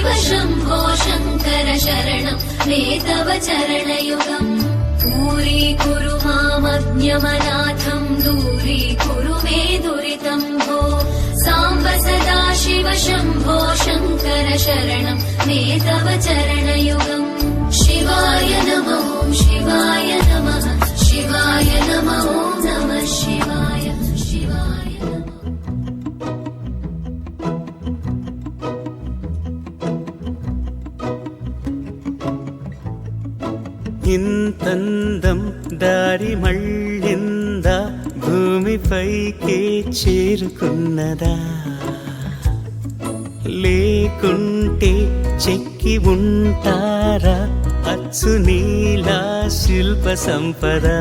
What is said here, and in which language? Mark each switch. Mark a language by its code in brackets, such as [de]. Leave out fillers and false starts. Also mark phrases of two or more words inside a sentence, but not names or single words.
[sa] शम्भो शङ्कर शरणं मे तव चरणयुगम् दूरीकुरु मामज्ञमनाथं दूरीकुरु मे दुरितं भो साम्ब सदा शिव शम्भो शङ्कर शरणं मे तव चरणयुगम् शिवाय नमः शिवाय नमः शिवाय नमः नमः शिवाय शिवाय नमः [te] ఇంత ఇంతందం దారి మళ్ళిందా భూమిపైకే చేరుకున్నదా లేకుంటే చెక్కి ఉంటారా అచ్చు నీలా శిల్ప సంపద